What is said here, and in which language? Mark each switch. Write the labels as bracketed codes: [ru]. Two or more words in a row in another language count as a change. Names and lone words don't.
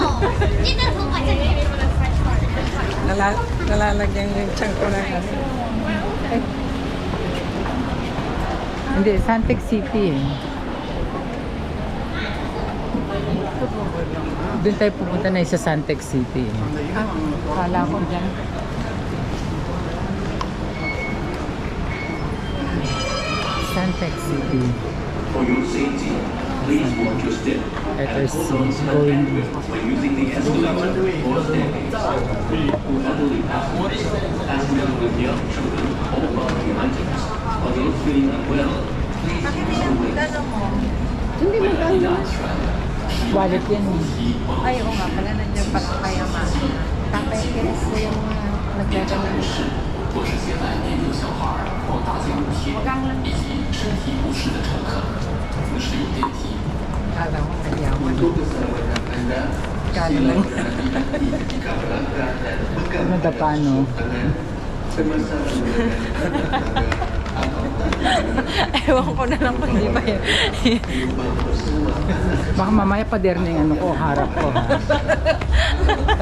[tl] Nalalagyan yung tiyan ko ng ano. Hindi, Suntec City eh. Doon tayo pupunta na sa Suntec City eh. Kala ko dyan. Suntec City. [en] For your safety, please watch your step. Letter C. Going When using the escalator or staircase, for elderly passengers, passengers with young children or bulky items, or those feeling unwell, please [tl] Bakit [en] use the lift. [tl] pinagdala mo? Hindi maganda. wallet yan eh. Ay, oo nga pala, nandiyan pala kaya ma. Tapay kinis ko yung mga nagdadala. [zh] 或是携带年幼小孩或大型物品以及身体不适的乘客，请使用电梯。 [tl] Kala ko kayaman. Kala lang. Nadapa no? Ewan ko na lang kung di ba yun. Baka mamaya pader na yung ano ko, harap ko ha.